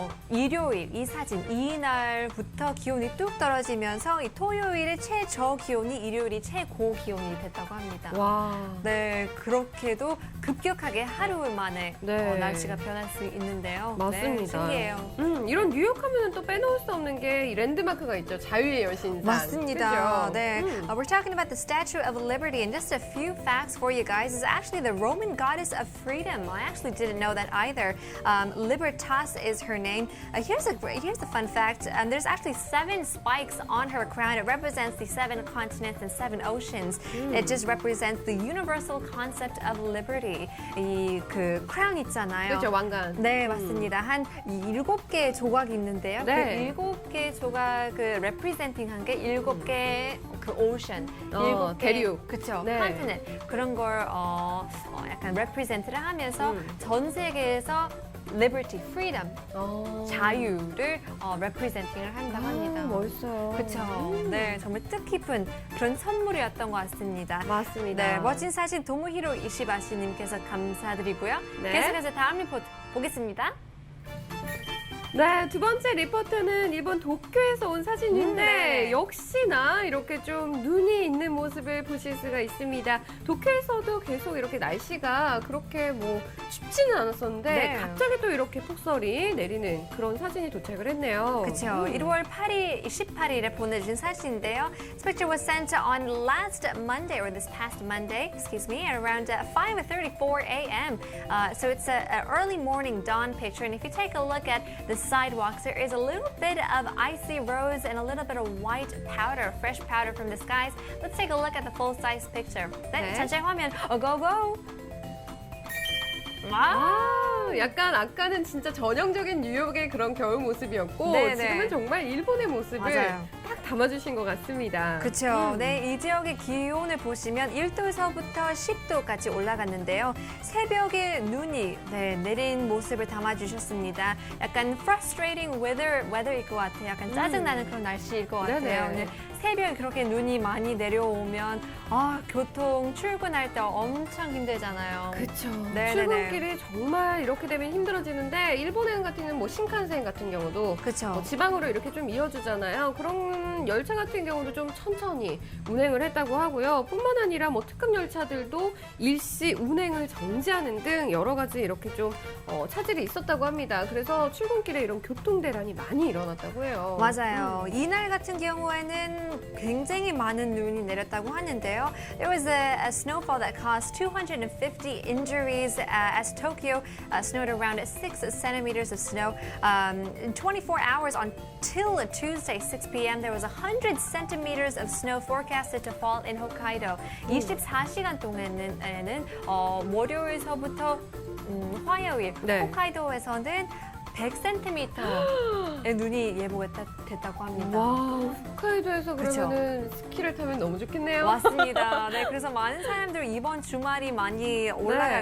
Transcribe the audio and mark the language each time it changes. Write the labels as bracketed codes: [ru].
[ko] 일요일 이 사진 이날부터 기온이 뚝 떨어지면서 이 토요일의 최저 기온이 일요일이 최고 기온이 됐다고 합니다. 와. 네, 그렇게도 급격하게 하루 만에 네. 날씨가 변할 수 있는데요. 맞습니다. 네, 신기해요. 이런 뉴욕 하면은 또 빼놓을 수 없는 게 이 랜드마크가 있죠. 자유의 여신상. 맞습니다. 그죠? 네. [en] We're talking about the Statue of Liberty, and just a few facts for you guys is actually the Roman goddess of freedom. I actually didn't know that either. Libertas is her name. Here's a fun fact. There's actually 7 spikes on her crown. It represents the 7 continents and 7 oceans. It just represents the universal concept of liberty. [ko] 이 크라운 있잖아요. 그렇죠, 왕관. 네, 맞습니다. 한 7개의 조각이 있는데요. 네. 그 7개 조각을 representing 한 게 7개 그 오션, 7개 대륙. 그쵸, 네. 컨티넨트 그런 걸 약간 represent를 하면서 전 세계에서 [en] liberty, freedom, [ko] 어. 자유를 representing을 한다고 합니다. 멋있어요. 그렇죠. 네, 정말 뜻깊은 그런 선물이었던 것 같습니다. 맞습니다. 네, 멋진 사진 도모히로 이시바시님께서 감사드리고요. 네. 계속해서 다음 리포트 보겠습니다. 네, 두 번째 리포트는 일본 도쿄에서 온 사진인데 네. 역시나 이렇게 좀 눈이 있는 모습을 보실 수가 있습니다. 도쿄에서도 계속 이렇게 날씨가 그렇게 뭐 춥지는 않았었는데 네. 갑자기 또 이렇게 폭설이 내리는 그런 사진이 도착을 했네요. 그렇죠. 1월 18일에 보내주신 사진인데요. [en] This picture was sent on last Monday, or this past Monday, excuse me, at around 5:34 a.m. So it's an early morning dawn picture, and if you take a look at the sidewalks, there is a little bit of icy roads and a little bit of white powder, fresh powder from the skies. Let's take a look at the full-size picture. [ko] 네, 네. 전체 화면, [en] go, go! [ko] 아, 약간 아까는 진짜 전형적인 뉴욕의 그런 겨울 모습이었고 네, 지금은 네. 정말 일본의 모습을 맞아요. 딱 담아주신 것 같습니다. 그렇죠. 네, 이 지역의 기온을 보시면 1도에서부터 10도까지 올라갔는데요. 새벽에 눈이 내린 모습을 담아주셨습니다. 약간 [en] frustrating weather [ko] 일 것 같아요. 약간 짜증나는 그런 날씨일 것 같아요. 네네. 네, 새벽에 그렇게 눈이 많이 내려오면 교통 출근할 때 엄청 힘들잖아요. 그렇죠. 네네네. 출근길이 정말 이렇게 되면 힘들어지는데 일본행 같은 경우는 뭐 신칸센 같은 경우도 그렇죠. 뭐 지방으로 이렇게 좀 이어주잖아요. 그런 열차 같은 경우도 좀 천천히 운행을 했다고 하고요. 뿐만 아니라 뭐 특급 열차들도 일시 운행을 정지하는 등 여러 가지 이렇게 좀 차질이 있었다고 합니다. 그래서 출근길에 이런 교통 대란이 많이 일어났다고 해요. 맞아요. 이날 같은 경우에는 굉장히 많은 눈이 내렸다고 하는데요. [en] There was a snowfall that caused 250 injuries as Tokyo snowed around 6 centimeters of snow. In 24 hours until Tuesday, 6 p.m., there was 100 centimeters of snow forecasted to fall in Hokkaido. [ko] 24시간 동안에는 월요일서부터 화요일, 네. 홋카이도에서는 100cm의 눈이 예보됐다고 합니다. 와, 홋카이도에서 그쵸. 그러면은 스키를 타면 너무 좋겠네요. 맞습니다. 네, 그래서 많은 사람들 이번 주말이 많이 올라갈